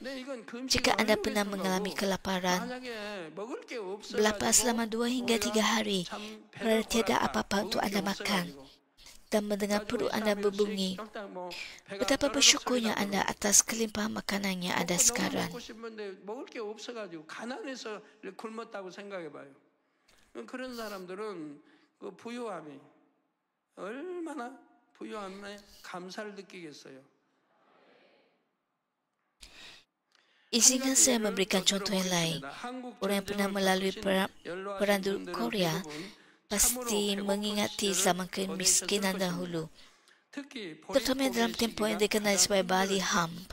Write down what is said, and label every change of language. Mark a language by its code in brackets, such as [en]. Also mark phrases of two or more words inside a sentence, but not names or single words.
[ms] Jika anda pernah mengalami kelaparan, berlapar selama 2 hingga 3 hari kerana tiada apa-apa untuk anda makan, dan mendengar perut anda berbunyi, betapa bersyukurnya anda atas kelimpahan makanan yang ada sekarang. [ko] 그런 사람들은 그 부유함이 얼마나 부유함에 감사를 느끼겠어요. [ms] Izinkan saya memberikan contoh yang lain. Orang yang pernah melalui perang Korea pasti mengingati zaman kemiskinan dahulu. Terutama dalam tempoh yang dikenali sebagai Bali Hump.